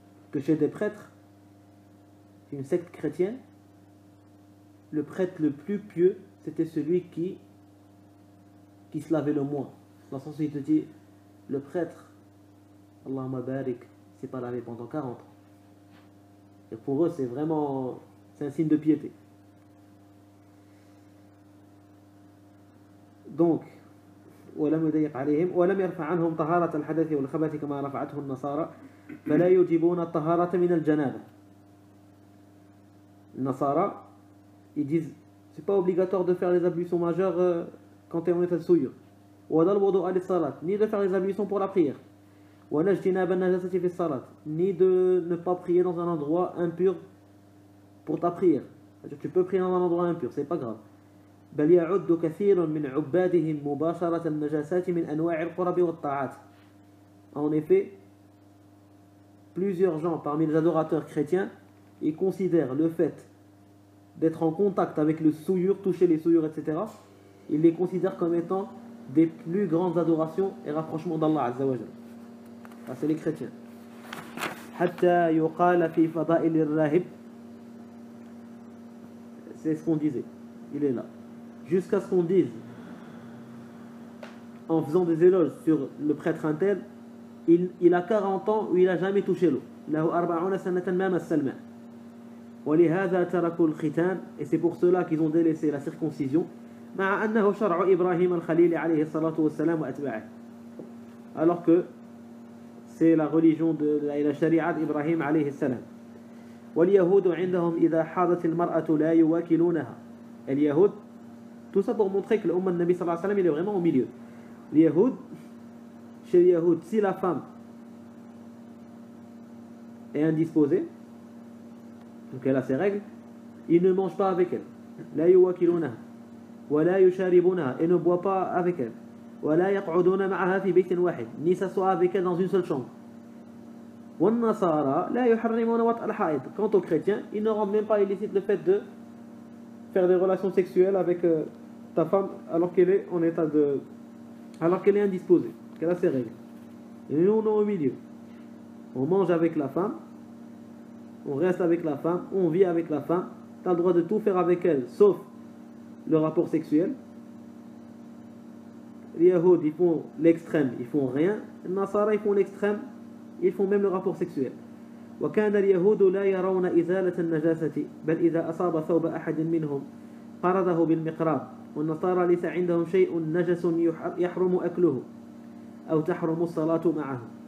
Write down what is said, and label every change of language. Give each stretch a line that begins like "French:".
French: que chez des prêtres, c'est une secte chrétienne, le prêtre le plus pieux, c'était celui qui se lavait le moins. Dans le sens où il te dit, le prêtre,
Arabic: Allahumma barik,
French: s'est pas lavé pendant 40 ans. Et pour eux, c'est vraiment, c'est un signe de piété.
Arabic: Donc, ولم يضيق عليهم ولم يرفع عنهم طهارة الحدث والخبث كما رفعته النصارى فلا يجيبون الطهارة من الجنابة.
French: Les Nasara, ils disent c'est pas obligatoire de faire les ablutions majeures quand tu es en état de souillure. Ni de faire les ablutions pour la prière. Ni de ne pas prier dans un endroit impur pour ta prière. C'est-à-dire, tu peux prier dans un endroit impur, c'est pas grave.
Arabic: بل يعد كثير من عبادهم مباشرة النجاسات من أنواع القرب والطاعات.
French: En effet, plusieurs gens parmi les adorateurs chrétiens, ils considèrent le fait d'être en contact avec le souillure, toucher les souillures, etc., ils les considèrent comme étant des plus grandes adorations et rapprochements d'Allah Azza wa Jal. Ça, c'est les chrétiens.
Arabic: حتى يقال في فضائل الراهب.
French: C'est ce qu'on disait. Il est là. Jusqu'à ce qu'on dise, en faisant des éloges sur le prêtre intel, il a 40 ans où il n'a jamais touché l'eau.
Arabic: له 40 سنة ما مس الماء. ولهذا تركوا الختان,
French: et c'est pour cela qu'ils ont délaissé la circoncision.
Arabic: مع أنه شرع إبراهيم الخليل عليه الصلاة والسلام وأتباعه.
French: Alors que c'est la religion de la sharia d'Ibrahim عليه السلام.
Arabic: واليهود عندهم إذا حاضت المرأة لا يواكلونها.
French: Et les Yahoud, tout ça pour montrer que l'Ummah de Nabi sallallahu alayhi wa sallam il est vraiment au milieu. Les Yahoud, chez les Yahoud, si la femme est indisposée, donc elle a ses règles, ils ne mangent pas avec elle.
Arabic: لا يواكلونها ولا يشاربونها,
French: et ne boivent pas avec elle.
Arabic: ولا يقعدون معها في بيت واحد,
French: ni s'assoient avec elle dans une seule chambre.
Arabic: والنصارى لا يحرمون وطأ الحائض.
French: Quant aux chrétiens, ils ne rendent même pas illicite le fait de faire des relations sexuelles avec ta femme alors qu'elle est en état de, alors qu'elle est indisposée, qu'elle a ses règles. Et nous, on est au milieu. On mange avec la femme, on reste avec la femme, on vit avec la femme. Tu as le droit de tout faire avec elle, sauf le rapport sexuel. Les Yahoud, ils font l'extrême, ils font rien. Les Nasara, ils font l'extrême, ils font même le rapport sexuel.
Arabic: وكان اليهود لا يرون إزالة النجاسة بل إذا أصاب ثوب أحد منهم قرضه بالمقراض والنصارى ليس عندهم شيء نجس يحرم أكله أو تحرم الصلاة معه.